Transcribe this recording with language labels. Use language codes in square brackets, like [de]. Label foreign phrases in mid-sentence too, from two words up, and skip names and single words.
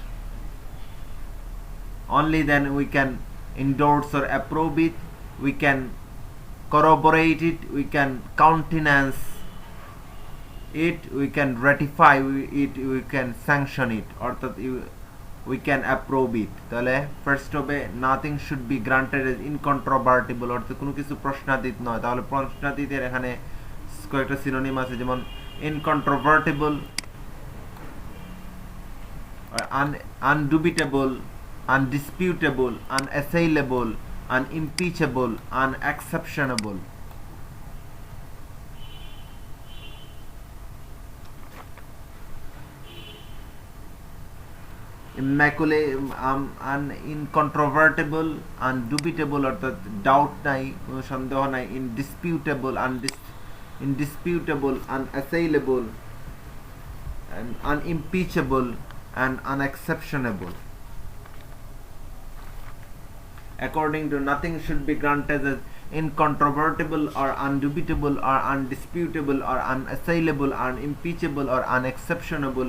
[en] only then we can endorse or approve it, we can corroborate it, we can countenance it, we can ratify it, we can sanction it. অর্থাৎ we can approve it. [bn] তাহলে ফার্স্ট হবে [en] nothing should be granted as incontrovertible, [bn] অর্থাৎ কোনো কিছু প্রশ্নাতীত নয়। তাহলে প্রশ্নাতীতের এখানে কয়েকটা সিনোনিম আছে, যেমন ইনকন্ট্রোভার্টিবল, [en] undubitable, undisputable, unassailable, unimpeachable, unexceptionable. immaculate, incontrovertible, undubitable [bn] অর্থাৎ ডাউট নাই, কোনো সন্দেহ নাই, [en] indisputable, indisputable, unassailable, and unimpeachable, and unexceptionable. According to nothing should be granted as incontrovertible or undubitable or undisputable or unassailable or unimpeachable or unexceptionable.